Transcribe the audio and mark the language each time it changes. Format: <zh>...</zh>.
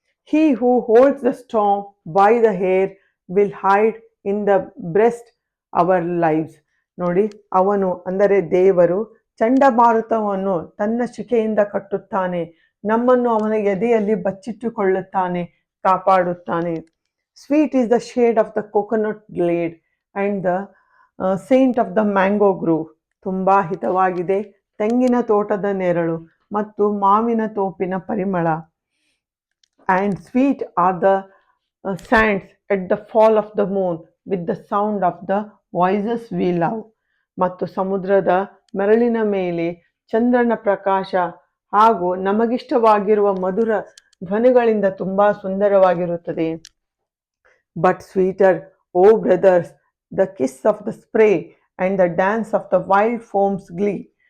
<en>He who holds the storm by the hair will hide in the breast our lives.</en> <kn>ನೋಡಿ, ಅವನು ಅಂದರೆ ದೇವರು ಚಂಡಮಾರುತವನ್ನು ತನ್ನ ಶಿಕೆಯಿಂದ ಕಟ್ಟುತ್ತಾನೆ, ನಮ್ಮನ್ನು ಅವನ ಎದೆಯಲ್ಲಿ ಬಚ್ಚಿಟ್ಟುಕೊಳ್ಳುತ್ತಾನೆ, ಕಾಪಾಡುತ್ತಾನೆ.</kn> <en>Sweet is the shade of the coconut glade and the saint of the mango grove.</en> <kn>ತುಂಬಾ ಹಿತವಾಗಿದೆ ತೆಂಗಿನ ತೋಟದ ನೆರಳು ಮತ್ತು ಮಾವಿನ ತೋಪಿನ ಪರಿಮಳ.</kn> <en>And sweet are the sands at the fall of the moon with the sound of the voices we love.</en> <kn>ಮತ್ತು ಸಮುದ್ರದ ಮರಳಿನ ಮೇಲೆ ಚಂದ್ರನ ಪ್ರಕಾಶ ಹಾಗೂ ನಮಗಿಷ್ಟವಾಗಿರುವ ಮಧುರ ಧ್ವನಿಗಳಿಂದ ತುಂಬಾ ಸುಂದರವಾಗಿರುತ್ತದೆ.</kn> <en>But sweeter, oh brothers, the kiss of the spray and the dance of the wild foam's glee.</en>